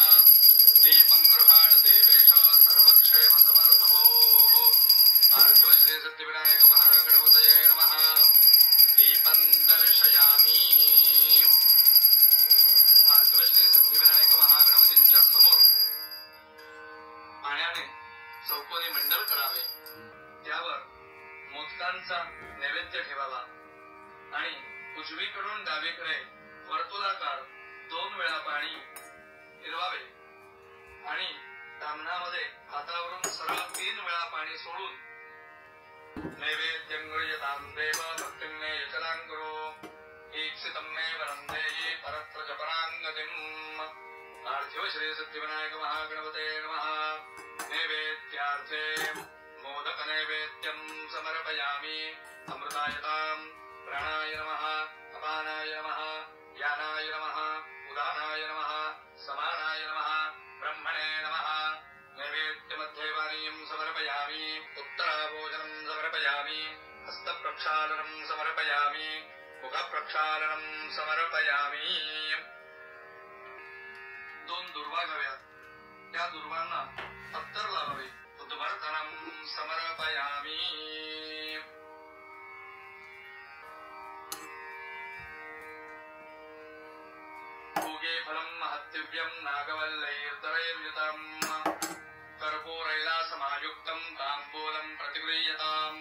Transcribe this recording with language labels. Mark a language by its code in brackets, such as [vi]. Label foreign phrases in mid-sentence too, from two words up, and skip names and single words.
[sa] दीपं गृहाण देवेश सर्वक्षेमसमर्थभोः. पार्थिव श्री सिद्धिविनायक महागणपतये नमः. दीपं दर्शयामी. [mr] पार्थिव श्री सिद्धिविनायक महागणपतींच्या समोर पाण्याने चौकोनी मंडल करावे. त्यावर मोदकांचा नैवेद्य ठेवावा आणि उजवीकडून डावीकडे वर्तुळाकार 2 वेळा पाणी फिरवावे आणि दामनामध्ये हातावरून सरळ 3 वेळा पाणी सोडून [sa] नैवेद्यं गृह्यतां देव भक्तिं मे यचनां कुरु ईप्सितं मे वरं देहि परत्र च पराङ्गतिम् पार्थिव श्री सिद्धिविनायक महागणपते नमः। नैवेद्यार्थे मोदक नैवेद्यं समर्पयामि। अमृतायतां प्राणाय नमः अपानाय नमः यानाय नमः उदानाय नमः समानाय नमः ब्रह्मणे नमः। नैवेद्यमध्ये पानीयं समर्पयामि। उत्तराभोजनं समर्पयामि। हस्तप्रक्षालनं समर्पयामि। मुखप्रक्षालनं समर्पयामि। [mr] 2 दुर्वा घ्याव्यात, त्या दुर्वांना अत्तर लावावे। [sa] उद्वर्तनं समर्पयामि। भोगे फलं महत्दिव्यं नागवल्लैर्दरैर्युतं कर्पूरैलासमायुक्तं ताम्बूलं प्रतिगृह्यताम्।